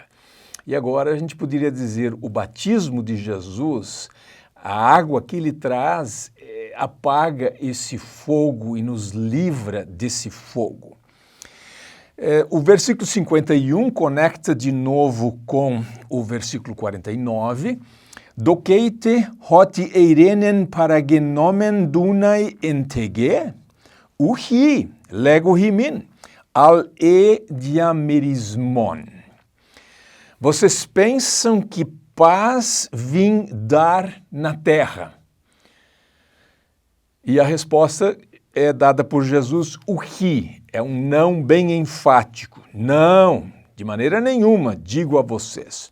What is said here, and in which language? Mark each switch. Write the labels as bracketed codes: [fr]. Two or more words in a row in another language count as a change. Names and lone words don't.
[pt] E agora a gente poderia dizer, o batismo de Jesus, a água que ele traz, apaga esse fogo e nos livra desse fogo. O versículo 51 conecta de novo com o versículo 49. [el] Δοκεῖτε ὅτι εἰρήνην παρεγενόμην δοῦναι ἐν τῇ γῇ, οὐχί λέγω ὑμῖν, ἀλλ᾽ ἢ διαμερισμόν. [pt] Vocês pensam que paz vim dar na terra? E a resposta é dada por Jesus, uhi, é um não bem enfático. Não, de maneira nenhuma, digo a vocês.